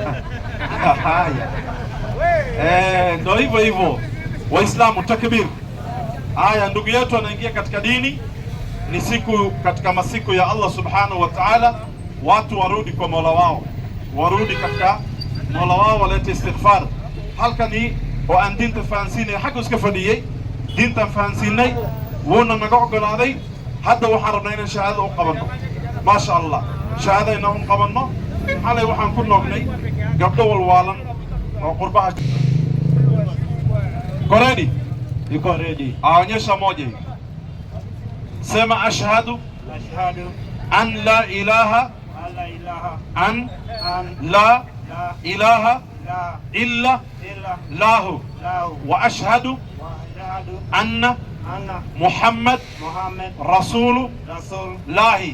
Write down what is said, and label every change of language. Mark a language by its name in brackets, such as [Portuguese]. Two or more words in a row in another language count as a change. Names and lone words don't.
[Swahili] Ndio hivyo hivyo. Waislamu, takbir. Haya, ndugu yetu anaingia katika dini. Ni siku katika masiku ya [Arabic] الله سبحانه وتعالى. [Swahili] Watu warudi kwa Mola wao, warudi katika Mola wao, walete istighfar. [Somali] Halkani oo aan diinta fahansiinay xagga iska fadhiyay, diintan fahansiinay, wuuna naga ogolaaday. Hadda waxaan rabnaa inaan shahaado u qabanno. [Arabic] ما شاء الله, [Somali] shahaado inaan u qabanno. Xalay waxaan ku noognay gabdho walwaalan oo qurbaha. Koredi? [Swahili] Iko ready. Aonyesha moja hivi. [Arabic] Sema أشهد أن لا إله لا إله إلا الله وأشهد أن محمد رسول الله.